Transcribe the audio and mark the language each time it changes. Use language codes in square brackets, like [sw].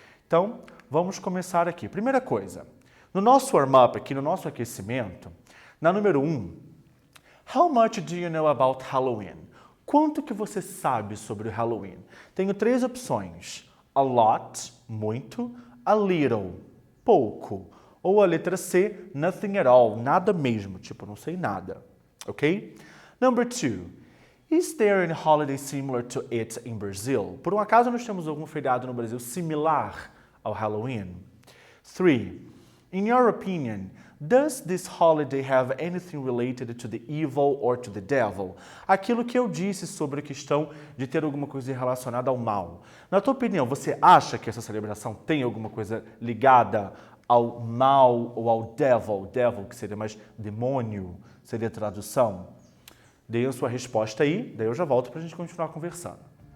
[pt] Então, vamos começar aqui. Primeira coisa, no nosso warm-up aqui, no nosso aquecimento, na número 1, [en] how much do you know about Halloween? [pt] Quanto que você sabe sobre o Halloween? Tenho 3 opções. [en] A lot, [pt] muito. [en] A little, [pt] pouco. Ou a letra C, [en] nothing at all, [pt] nada mesmo, tipo, não sei nada. [en] Ok? Number 2. Is there any holiday similar to it in Brazil? [pt] Por um acaso nós temos algum feriado no Brasil similar ao Halloween? 3. [en] In your opinion, does this holiday have anything related to the evil or to the devil? [pt] Aquilo que eu disse sobre a questão de ter alguma coisa relacionada ao mal. Na tua opinião, você acha que essa celebração tem alguma coisa ligada ao mal ou ao devil? Devil, que seria mais demônio, seria a tradução. Dê a sua resposta aí, daí eu já volto para a gente continuar conversando.